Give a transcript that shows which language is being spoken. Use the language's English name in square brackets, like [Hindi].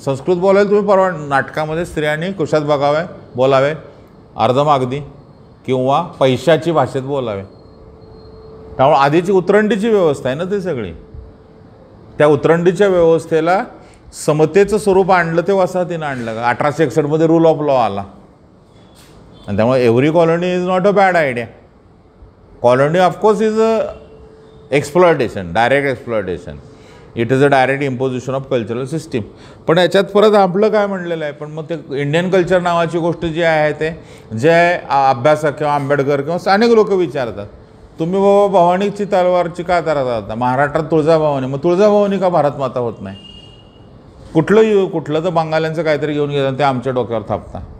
[Marathi] संस्कृत बोलायला तुम्ही नाटकामध्ये स्त्रियांनी कुशात बघावे, बोलावे, अर्धमागधी किंवा पैशाची भाषेत बोलावे. त्यामुळे आधीची उतरंडीची व्यवस्था आहे ना ती सगळी, त्या उतरंडीच्या व्यवस्थेला समतेचं स्वरूप आणलं ते वसाहतीनं आणलं का. [English] 1861 rule of law [Marathi] आला, आणि त्यामुळे [English] Every colony is not a bad idea. Colony of course is a exploitation, direct exploitation, it is a direct imposition of cultural system. [Marathi] पण याच्यात परत आपलं काय म्हणलेलं आहे, पण मग ते इंडियन कल्चर नावाची गोष्ट जी आहे ते जे अभ्यासक किंवा आंबेडकर किंवा अनेक लोक विचारतात, तुम्ही बाबा भवानीची तलवारची का तरत होता, महाराष्ट्रात तुळजाभवानी, मग तुळजाभवानी का भारत माता होत नाही. कुठलं तर बंगाल्यांचं काहीतरी घेऊन घेतात ते आमच्या डोक्यावर थापता.